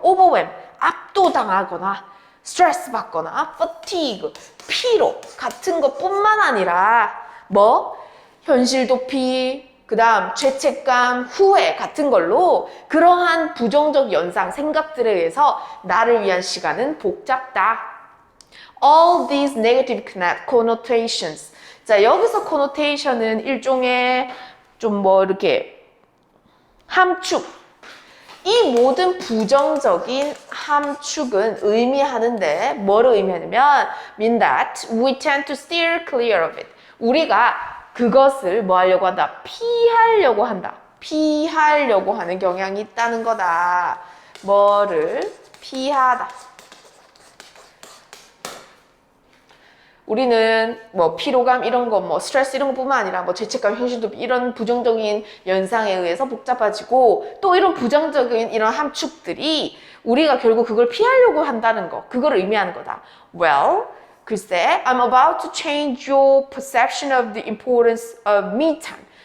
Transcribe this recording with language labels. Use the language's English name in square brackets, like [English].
[Korean] overwhelm, 압도당하거나 스트레스 받거나 fatigue, 피로 같은 것뿐만 아니라 뭐 현실 도피, 그 다음 죄책감, 후회 같은 걸로 그러한 부정적 연상, 생각들에 의해서 나를 위한 시간은 복잡다. [English] All these negative connotations. [Korean] 자, 여기서 connotation은 일종의 좀 뭐 이렇게 함축. 이 모든 부정적인 함축은 의미하는데 뭐를 의미하냐면 [English] mean that we tend to steer clear of it. [Korean] 우리가 그것을 뭐 하려고 한다? 피하려고 한다. 피하려고 하는 경향이 있다는 거다. 뭐를 피하다. 우리는 뭐 피로감 이런 거 뭐 스트레스 이런 것뿐만 아니라 뭐 죄책감, 현실도 이런 부정적인 연상에 의해서 복잡해지고 또 이런 부정적인 이런 함축들이 우리가 결국 그걸 피하려고 한다는 거, 그걸 의미하는 거다. [English] Well, [Korean] 글쎄, [English] I'm about to change your perception of the importance of me time.